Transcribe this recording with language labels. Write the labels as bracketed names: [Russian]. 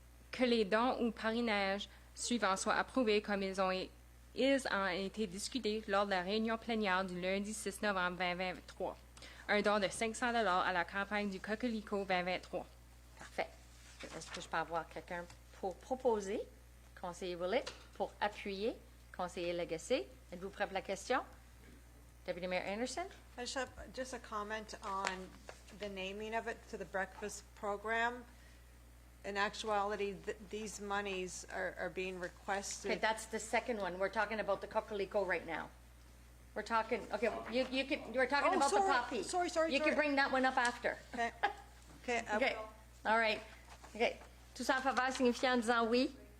[French] Que les dons ou parrainages suivants soient approuvés comme ils ont été discutés lors de la réunion plénière du lundi 6 novembre 2023. Un don de $500 à la campagne du Coquelicot 2023. Parfait. Est-ce que je peux avoir quelqu'un pour proposer? Conseiller Willett. Pour appuyer? Conseiller Lagacé. Êtes-vous prêt pour la question? [English] Deputy Mayor Anderson? I just have just a comment on the naming of it to the breakfast program. In actuality, these monies are being requested. Okay, that's the second one. We're talking about the Coquelicot right now. We're talking, okay, we're talking about the poppy. Sorry. You can bring that one up after. Okay. Okay. Okay, all right. Okay. [French] Tous en faveur, signifiant en disant oui.